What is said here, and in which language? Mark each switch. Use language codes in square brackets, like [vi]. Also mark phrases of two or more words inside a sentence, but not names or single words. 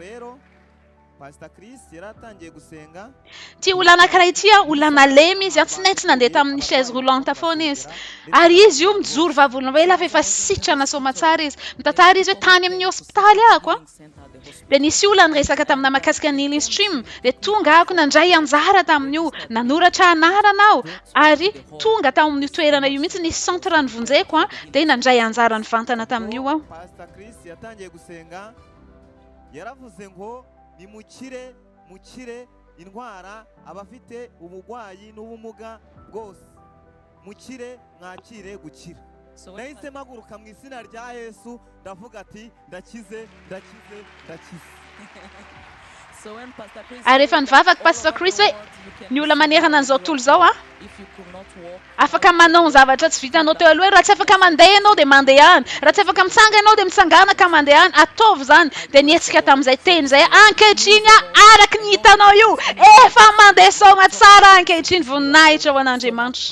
[mg] Ty olona anankiray ity olona nalemy izy tsy maintsy nandeha tamin'ny [fr] chaise roulante [mg] foana izy. Ary izy io mijoro vavolana hoe lafa efa sitrana somatsara izy. Mitantara izy hoe tany amin'ny hospitaly ahako. Dia nisy olona niresaka tamina mahakasika ny [en] healing stream. [mg] Dia tonga ahako nandray anjara tamin'io, nanoratra anarana aho. Ary tonga tamin'ny toerana io mihitsy nisy centre ny vonjeko dia nandray anjara ny vantana tamin'io aho. [rw] mukire indwara abafite ubugwayi n'ubumuga bwose mukire mwakire gukira. Nahise mpaguruka mu izina rya Yesu ndavuga ati ndakize. [mg] Ary rehefa nivavaka pastor Chris hoe ny olona manerana an'izao tontolo izao afaka manao ny zavatra tsy vitanao teo aloha, raha tsy afaka mandeha ianao dia mandeha any, raha tsy afaka mitsanga ianao dia mitsangana ka mandeha any. Ataovy zany dia nietsika tamin'izay teny izay ankehitriny araka ny hitanao io efa mandeha saoma tsara ankehitriny voninahitra ho an'Andriamanitra.